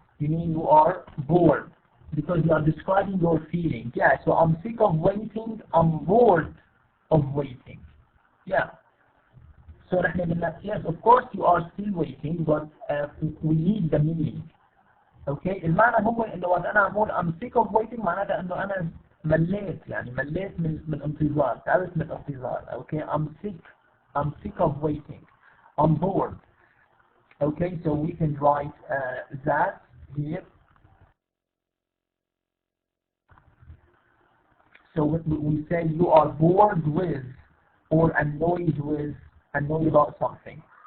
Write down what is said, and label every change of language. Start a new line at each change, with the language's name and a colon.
English: You mean you are bored because you are describing your feeling. Yeah, so I'm sick of waiting, I'm bored of waiting. Yeah. So
Arabic: نحن بدنا
English: yes of course you are still waiting but we need the meaning. Okay.
Arabic: المعنى هو إنه وقت أنا أقول
English: I'm sick of waiting
Arabic: معناتها إنه أنا مليت يعني مليت من انتظار تعبت من الانتظار.
English: Okay. I'm sick of waiting. I'm bored. Okay. So we can write that here. So we say you are bored with or annoyed about something.